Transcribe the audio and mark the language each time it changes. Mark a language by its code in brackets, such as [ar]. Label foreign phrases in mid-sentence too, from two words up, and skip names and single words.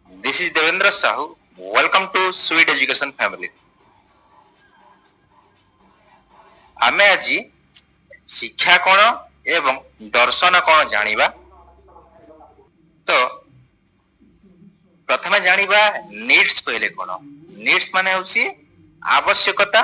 [en] This is Devendra Sahu. Welcome to Sweet Education Family. [or] ଆମେ ଆଜି ଶିକ୍ଷା କଣ ଏବଂ ଦର୍ଶନ କଣ ଜାଣିବା। ତ ପ୍ରଥମେ ଜାଣିବା ନିଡ୍ସ କହିଲେ କଣ। ନିଡ୍ସ ମାନେ ହେଉଛି ଆବଶ୍ୟକତା।